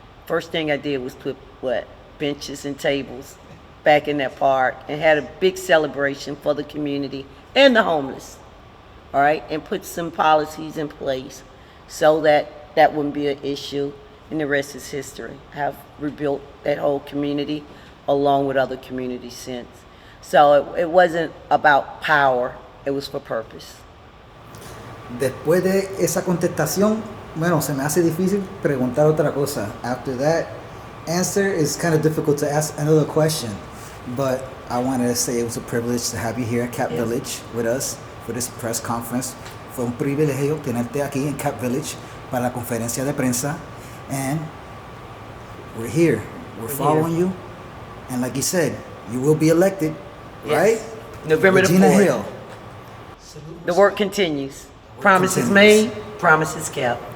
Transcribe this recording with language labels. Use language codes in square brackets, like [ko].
[en] First thing I did was put, benches and tables back in that park, and had a big celebration for the community and the homeless, all right, and put some policies in place so that that wouldn't be an issue, and the rest is history. I have rebuilt that whole community along with other communities since. So it wasn't about power, it was for purpose. [es] Después de esa contestación, bueno, se me hace difícil preguntar otra cosa. [en] After that answer, it's kind of difficult to ask another question. But I wanted to say it was a privilege to have you here at Cap Village with us for this press conference. [es] Fue un privilegio tenerte aquí en Cap Village para la conferencia de prensa. [en] And we're here. We're following you. And like you said, you will be elected, right? November Regina the 4th. Hill. The work continues. Promises made, promises kept.